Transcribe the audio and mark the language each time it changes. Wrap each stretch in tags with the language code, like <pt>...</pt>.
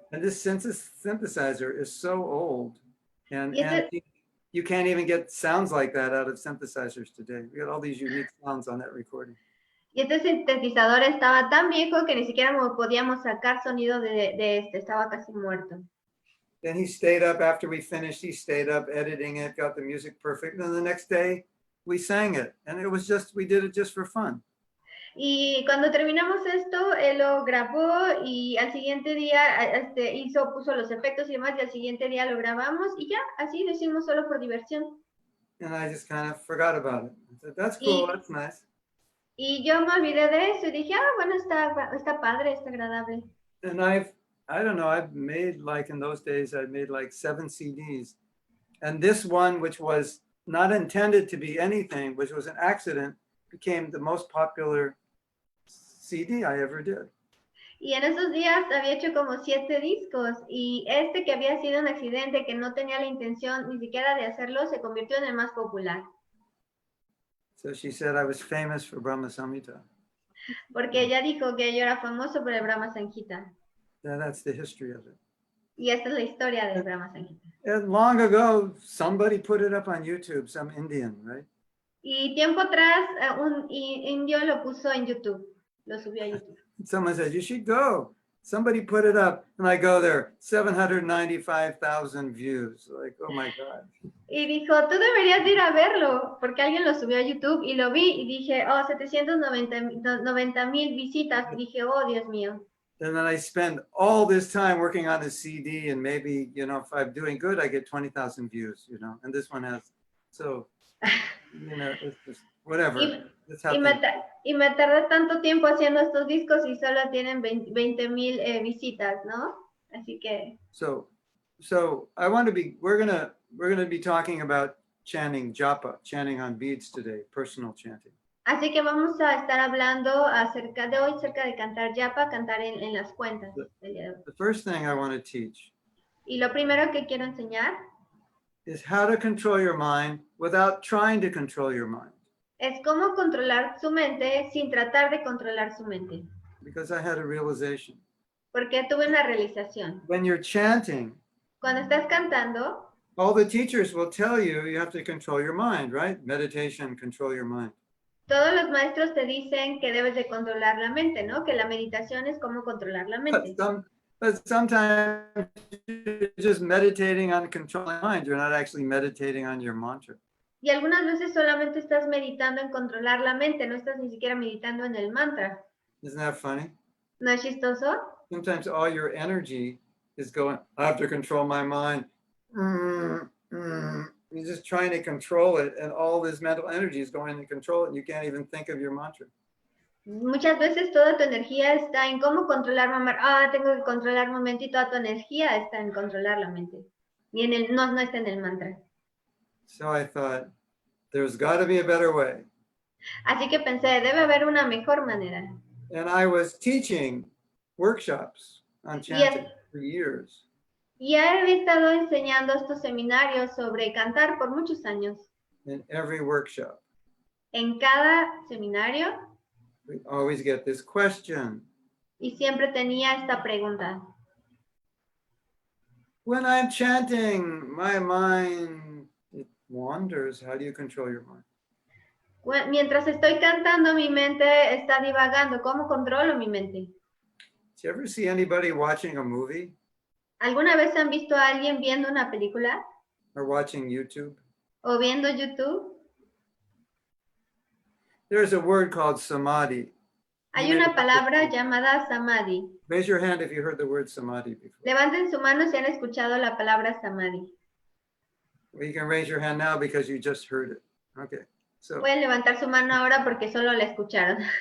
<en>And this synthesizer is so old. And Yes, you can't even get sounds like that out of synthesizers today. We got all these unique sounds on that recording.</en> <es>Y este sintetizador estaba tan viejo que ni siquiera podíamos sacar sonido de este, estaba casi muerto.</es> <en>Then he stayed up after we finished. He stayed up editing it, got the music perfect. And the next day we sang it. And it was just, we did it just for fun.</en> <es>Y cuando terminamos esto, él lo grabó y al siguiente día puso los efectos y demás, y al siguiente día lo grabamos y ya, así lo hicimos solo por diversión.</es> <en>And I just kind of forgot about it. I said, that's cool, that's nice.</en> <es>Y yo me olvidé de eso y dije, bueno, está padre, está agradable.</es> <en>And I don't know, I've made like in those days, I'd made like 7 CDs. And this one, which was not intended to be anything, which was an accident, became the most popular CD I ever did.</en> <es>Y en esos días había hecho como 7 discos y este que había sido un accidente que no tenía la intención ni siquiera de hacerlo, se convirtió en el más popular.</es> <en>So she said I was famous for Brahma Samhita.</en> <es>Porque ella dijo que yo era famoso por el Brahma Sanghita.</es> <en>That's the history of it.</en> <es>Y esta es la historia del Brahma Sanghita.</es> <en>And long ago, somebody put it up on YouTube, some Indian, right?</en> <es>Y tiempo atrás, un indio lo puso en YouTube, lo subió a YouTube.</es> <en>Someone said, you should go. Somebody put it up, and I go there, 795,000 views. Like, oh my God.</en> <es>Y dijo, tú deberías ir a verlo, porque alguien lo subió a YouTube y lo vi y dije, oh, 790,000 visitas. Y dije, oh, Dios mío.</es> <en>And then I spend all this time working on a CD, and maybe, you know, if I'm doing good, I get 20,000 views, you know, and this one has, so, you know, it's just whatever.</en> <es>Y me tardé tanto tiempo haciendo estos discos y solo tienen 20,000 visitas, ¿no? Así que.</es> <en>So I want to be, we're gonna be talking about chanting japa, chanting on beads today, personal chanting.</en> <es>Así que vamos a estar hablando acerca de cantar japa, cantar en las cuentas.</es> <en>The first thing I want to teach</en> <es>Y lo primero que quiero enseñar</es> <en>is how to control your mind without trying to control your mind.</en> <es>es cómo controlar su mente sin tratar de controlar su mente.</es> <en>Because I had a realization.</en> <es>Porque tuve una realización.</es> <en>When you're chanting,</en> <es>Cuando estás cantando,</es> <en>all the teachers will tell you you have to control your mind, right? Meditation, control your mind.</en> <es>todos los maestros te dicen que debes de controlar la mente, ¿no? Que la meditación es cómo controlar la mente.</es> <en>But sometimes you're just meditating on controlling mind. You're not actually meditating on your mantra.</en> <es>Y algunas veces solamente estás meditando en controlar la mente, no estás ni siquiera meditando en el mantra.</es> <en>Isn't that funny?</en> <es>¿No es chistoso?</es> <en>Sometimes all your energy is going, I have to control my mind. You're just trying to control it, and all this mental energy is going to control it, and you can't even think of your mantra.</en> <es>Muchas veces toda tu energía está en cómo controlar tengo que controlar un momento, y toda tu energía está en controlar la mente. Y no está en el mantra.</es> <en>So I thought, there's got to be a better way.</en> <es>Así que pensé, debe haber una mejor manera.</es> <en>And I was teaching workshops on chanting for years.</en> <es>Y he estado enseñando estos seminarios sobre cantar por muchos años.</es> <en>In every workshop,</en> <es>En cada seminario,</es> <en>we always get this question.</en> <es>y siempre tenía esta pregunta.</es> <en>When I'm chanting, my mind wanders, how do you control your mind?</en> <es>Mientras estoy cantando, mi mente está divagando. ¿Cómo controlo mi mente?</es> <en>Did you ever see anybody watching a movie</en> <es>¿Alguna vez han visto a alguien viendo una película</es> <en>or watching YouTube?</en> <es>o viendo YouTube?</es> <en>There's a word called samadhi.</en> <es>Hay una palabra llamada samadhi.</es> <en>Raise your hand if you heard the word samadhi before.</en> <es>Levanten su mano si han escuchado la palabra samadhi.</es> <en>Well, you can raise your hand now because you just heard it. Okay. So</en> <es>Pueden levantar su mano ahora porque solo la escucharon.</es>